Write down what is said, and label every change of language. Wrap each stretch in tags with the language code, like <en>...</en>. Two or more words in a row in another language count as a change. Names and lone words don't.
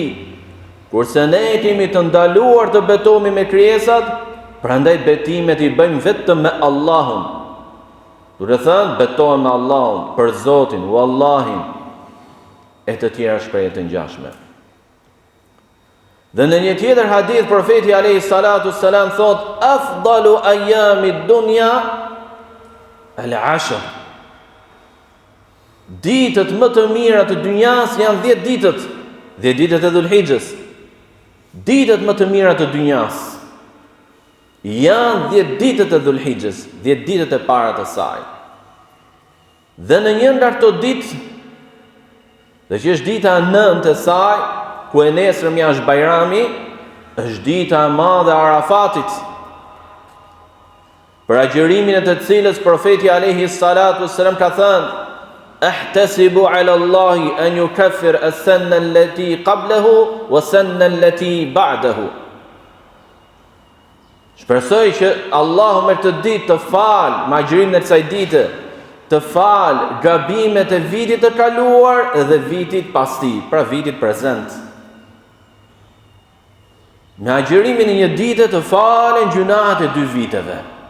<sq>Kurse ne kemi të ndaluar të betohemi me krijesat, prandaj betimet i bëjmë vetëm me Allahun. Duke thënë betohem me Allahun, për Zotin, Wallahin, e të tjera shprehje të ngjashme. Dhe në një tjetër hadith profeti</sq> <ar>عليه الصلاة السلام</ar> <sq>thot</sq> <ar>أفضل أيام الدنيا العشر.</ar> <sq>Ditët më të mira të dynjas janë 10 ditët, 10 ditët e Dhulhijhes. Ditët më të mira të dynjas janë 10 ditët e Dhulhijhes, 10 ditët e para të saj. Dhe në një nga këto ditë, dhe që është dita e 9 e saj, ku e nesërm është Bajrami, është dita e madhe e Arafatit, për agjërimin e të cilës profeti</sq> <ar>عليه الصلاة والسلام</ar> <sq>ka thënë</sq> <ar>أحتسب على الله أن يكفر السنة التي قبله والسنة التي بعده.</ar> <sq>Shpresoj që Allahu me këtë ditë të fal magjërimin e kësaj dite, të fal gabimet e vitit të kaluar dhe vitit pas tij, pra vitit prezent. Me agjërimin e një dite të falen gjunahet e 2 viteve.</sq>